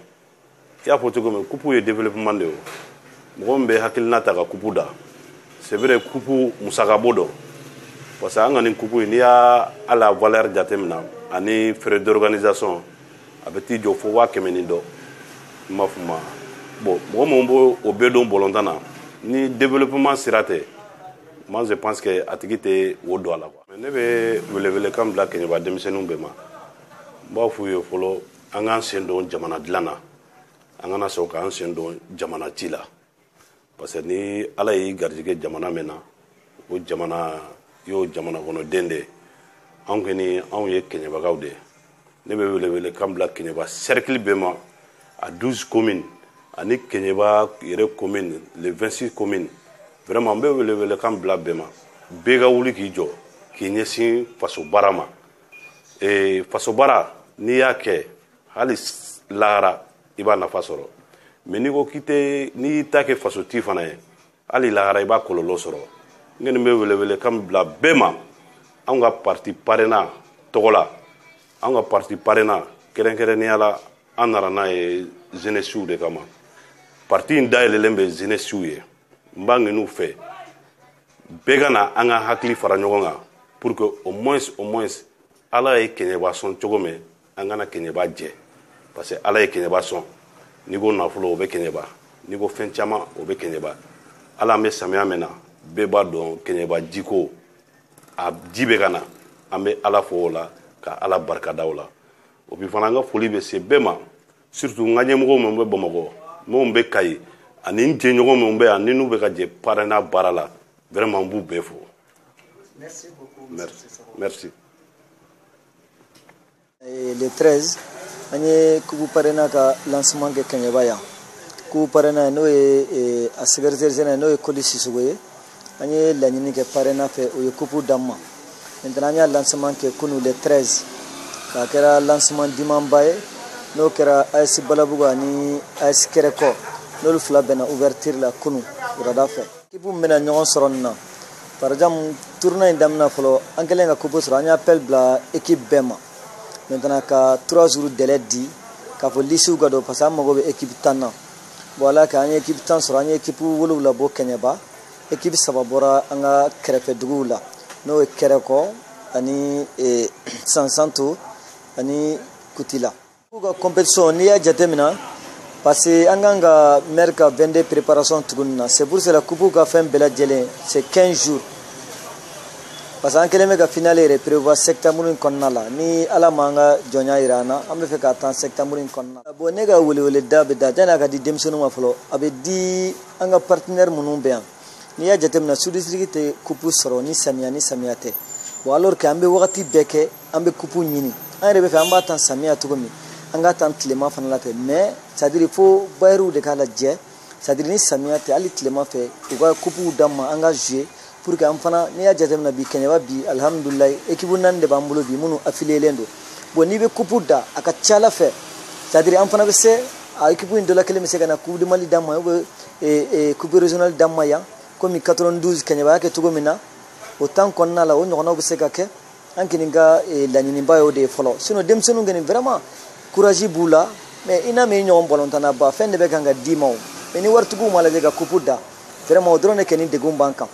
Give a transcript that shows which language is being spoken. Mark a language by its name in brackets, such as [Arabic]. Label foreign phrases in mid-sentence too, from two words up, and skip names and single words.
[Bambara] I y'a fɔ cogo min kupu ye développement de ye, mɔgɔ min bɛ hakilina ta ka kupu da, [French] c'est vrai [Bambara] kupu musakabo dɔ, [French] parce que [Bambara] an ka nin kupu n'i y'a [French] la valeur [Bambara] jatemina ani [French] frais d'organisation [Bambara] a bɛ t'i jɔ fo 100 ni dɔ, i m'a fɔ ma. Bon mɔgɔ minnu b'o bɛɛ don bɔlɔntan na ni développement sira tɛ, [French] moi je pense que [Bambara] a tigi tɛ o don a la quoi. Mais ne bɛ welewelekan bila Keɲeba denmisɛnninw bɛɛ ma, n b'a f'u ye fɔlɔ an k'an sen don jamana dilan na, an kana sɔn k'an sen don jamana ci la, [French] parce que [Bambara] ni ala y'i garijɛgɛ jamana min na o jamana y'o jamana kɔnɔden de ye. Anw kɔni anw ye Keɲebakaw de ye. Ne bɛ welewelekan bila Keɲeba cercle bɛɛ ma a 12 communes ani Keɲeba yɛrɛ commune [French] les 26 communes. [Bambara] Vraiment n bɛ welewelekan bila bɛɛ ma, bɛɛ ka wuli k'i jɔ k'i ɲɛsin faso baara ma. Faso baara n'i y'a kɛ hali lahara i b'a nafa sɔrɔ, mais n'i ko n'i y'i ta kɛ fasoti fana ye hali lahara i b'a kɔlɔlɔ sɔrɔ. N kɔni bɛ welewelekan bila bɛɛ ma, anw ka [French] parti parrainant [Bambara] tɔgɔ la, anw ka [French] parti parrainant [Bambara] kɛrɛnkɛrɛnnenya la an nana n'a ye jeunesse de kama. Parti in dayɛlɛlen bɛ jeunesse ye. N b'a ɲin'u fɛ bɛɛ ka na an ka hakili fara ɲɔgɔn kan [French] pour que au moins [Bambara] ala ye Keɲeba sɔn cogo min an kana Keɲeba jɛ, [French] parce que [Bambara] ala ye Keɲeba sɔn. N'i ko nafolo o bɛ Keɲeba, n'i ko fɛn caman o bɛ Keɲeba. Ala an bɛ samiya min na bɛɛ b'a dɔn Keɲeba jiko a ji bɛ ka na, an bɛ ala fo o la ka ala barikada o la. O bi fana an ka foli bɛ se bɛɛ ma, surtout n ka ɲɛmɔgɔw minnu bɛ Bamakɔ, minnu bɛ Kayi ani n jɛɲɔgɔn minnu bɛ yan ni n'u bɛ ka jɛ parrainat baara la, vraiment n b'u bɛɛ fo. [French] Merci beaucoup. Merci. [Bambara] Le 13 an ye kupu parrainat ka lancement kɛ Keɲeba yan. Kupu parrainat n'o ye a secrétaire général n'o ye Koli Sisogo ye, an ye laɲini kɛ parrainat fɛ o ye kupu d'an ma. Maintenant an y'a lancement kɛ kunu le 13 k'a kɛra lancement dimanba ye, n'o kɛra AS Balabugu ani AS Kɛrɛkɔ n'olu fila bɛnna ouverture la kunu wulada fɛ. Équipe min bɛna ɲɔgɔn sɔrɔ nin na, [French] par exemple tournoi [Bambara] in daminɛ fɔlɔ an kɛlen ka kupu sɔrɔ an ye appel bila équipe bɛɛ ma. Maintenant ka [French] 3 jours délai [Bambara] di k'a fɔ lisiw ka don [French] parce que [Bambara] an mago bɛ équipe 10 na. Bon ala kɛ an ye équipe 10 sɔrɔ, an ye équipe 7 bɔ Keɲeba, équipe 3 bɔra an ka kɛrɛfɛ duguw la n'o ye Kɛrɛkɔ ani Sansanto ani Kutila. K'u ka compétition n'i y'a jateminɛ [French] parce que [Bambara] an kan ka maire ka 22 préparation tuguni na, [French] c'est pour cela coupe [Bambara] ka fɛn bɛɛ lajɛlen [French] c'est 15 jours. Parce que [Bambara] an kɛlen bɛ ka finale yɛrɛ prévoir septembre in kɔnɔna la, ni ala ma an ka jɔnya jira an na an bɛ fɛ ka taa septembre in kɔnɔna la. Bon ne ka welewele da bɛ da yanni a ka di denmisɛnninw ma fɔlɔ, a bɛ di an ka partenaire minnu bɛ yan. N'i y'a jateminɛ [French] sous district [Bambara] tɛ coupe sɔrɔ ni samiya tɛ. [French] Bon alors que [Bambara] an bɛ wagati bɛɛ kɛ an bɛ coupe ɲini, an yɛrɛ bɛ fɛ an b'a ta samiya cogo min an ka ta tilema fana la fɛ, [French] mais c'est à dire [Bambara] fo bayeruw de k'a lajɛ, [French] c'est à dire [Bambara] ni samiya tɛ hali tilema fɛ u ka coupew d'an ma an ka jouer [French] pour que [Bambara] an fana n'i y'a jateminɛ bi Keɲeba bi alhamdulilayi équipe 4 de b'an bolo bi minnu affilielen don. Bon n'i bɛ coupe da a ka ca ala fɛ, [French] c'est à dire [Bambara] an fana bɛ se a équipe in dɔ la kelen bɛ se ka na coupe du Mali d'an ma [French] ou bien coupe régionale [Bambara] d'an ma yan comme 92 Keɲeba y'a kɛ cogo min na, o temps kɔnɔna la o ɲɔgɔnnaw bɛ se ka kɛ, an kɔni ka laɲiniba y'o de ye fɔlɔ. Sinon denmisɛnninw kɔni [French] vraiment courage [Bambara] b'u la, mais i n'a mɛn i ɲɔgɔn bɔlɔntana ba fɛn de bɛ kan ka d'i ma o, mais ni waritigiw ma lajɛ ka coupe da vraiment o dɔrɔn de kɛ ni degun b'an kan.